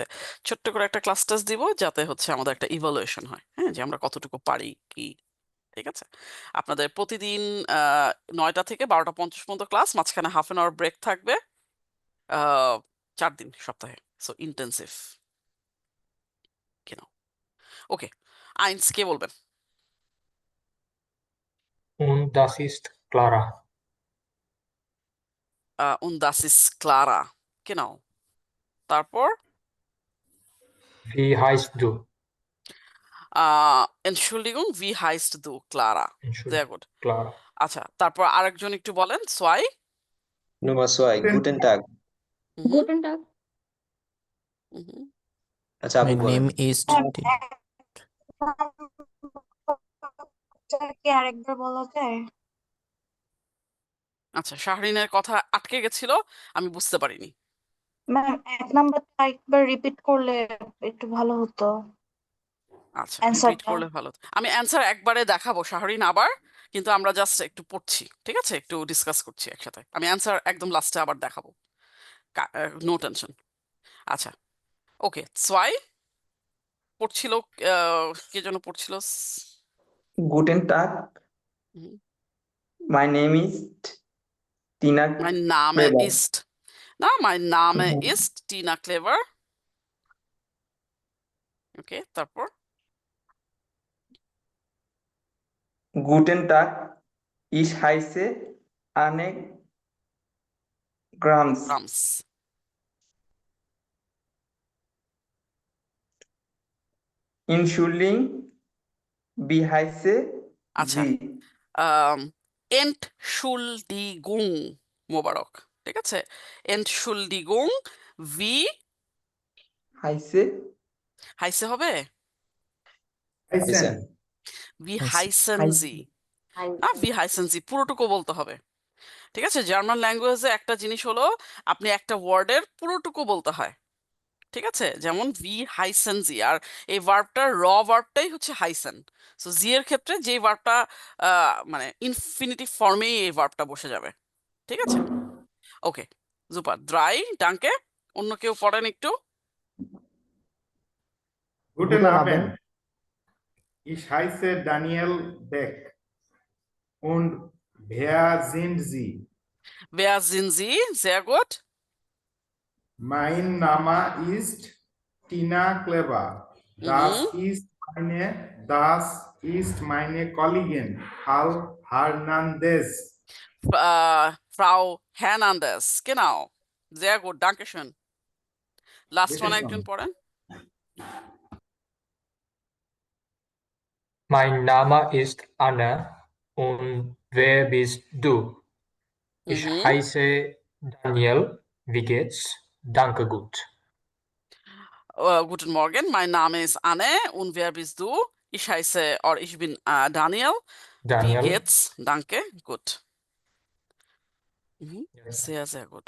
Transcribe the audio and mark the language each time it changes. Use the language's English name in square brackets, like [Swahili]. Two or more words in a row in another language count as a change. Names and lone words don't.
[Bangla] ছোট্ট করে একটা ক্লাস টেস্ট দিব, যাতে হচ্ছে আমাদের একটা ইভালুয়েশন হয়, হ্যাঁ, যে আমরা কতটুকু পারি কি, ঠিক আছে? আপনাদের প্রতিদিন 9টা থেকে 12টা 50 পর্যন্ত ক্লাস, মাঝখানে [English] half an hour break [Bangla] থাকবে, 4 দিন সপ্তাহে। সো ইন্টেন্সিভ কেন? ওকে, আইনস কে বলবেন? [German] Und das ist Clara. Und das ist Clara. Genau. তারপর Wie heißt du? Entschuldigung, wie heißt du, Clara? Sehr Entschuldigung, gut. Clara. [Bangla] আচ্ছা, তারপর আরেকজন একটু বলেন, সোয়াই। [German] Nummer 2, guten Tag. Guten Tag. [Bangla] আচ্ছা, আপু [English] My [Bangla] বলেন। [English] name is [Bangla] আরেকবার বলা যায়? আচ্ছা, শাহরিনের কথা আটকে গেছিল, আমি বুঝতে পারিনি। ম্যাম, 1 নাম্বারটা একবার রিপিট করলে একটু ভালো হতো। আচ্ছা, রিপিট করলে ভালো হতো। আমি অ্যান্সার একবারে দেখাবো শাহরিন আবার, কিন্তু আমরা জাস্ট একটু পড়ছি, ঠিক আছে? একটু ডিসকাস করছি একসাথে। আমি অ্যান্সার একদম লাস্টে আবার দেখাবো, [English] no tension. [Bangla] আচ্ছা, ওকে, সোয়াই পড়ছিল, কে যেন পড়ছিল? [German] Guten Tag, [Bangla] হুম। [English] my name is Tina [German] Mein Name Kleber. ist. Na, mein Name ist Tina Clever. [Bangla] Okay, তারপর? [German] Guten Tag, ich heiße Anne Grams. Grams. Entschuldigung, wie heiße [Bangla] আচ্ছা, [German] Sie? Entschuldigung, [Bangla] মোবারক, ঠিক আছে? [German] Entschuldigung, wie Heiße heiße হবে? Heißen. Wie Heißen. heißen Sie? [Bangla] না, [German] wie heißen Sie [Bangla] পুরোটুকু বলতে হবে, ঠিক আছে? [English] German language [Bangla] একটা জিনিস হলো, আপনি একটা ওয়ার্ডের পুরোটুকু বলতে হয়, ঠিক আছে? যেমন [German] wie heißen Sie, [Bangla] আর এই ভার্বটার ভার্বটাই হচ্ছে হাইসেন। সো জি এর ক্ষেত্রে যে ভার্বটা মানে ইনফিনিটিভ ফর্মেই এই ভার্বটা বসে যাবে, ঠিক আছে? ওকে, সুপার, [German] drei danke. [Bangla] অন্য কেউ পড়েন একটু। [German] Guten Abend. Ich heiße Daniel Beck. Und wer sind Sie? Wer sind Sie? Sehr gut. Mein Name ist Tina Kleber. Das ist meine Kollegin, Frau Hernandez. Frau Hernandez, genau. Sehr gut, Dankeschön. [English] last one [Bangla] একজন পড়েন। [German] Mein Name ist Anna und wer bist du? Ich heiße Daniel. Wie geht's? Danke gut. Guten Morgen, mein Name ist Anne und wer bist du? Ich heiße, oder ich bin Daniel. Daniel. Wie geht's? Danke, gut. Sehr, sehr gut.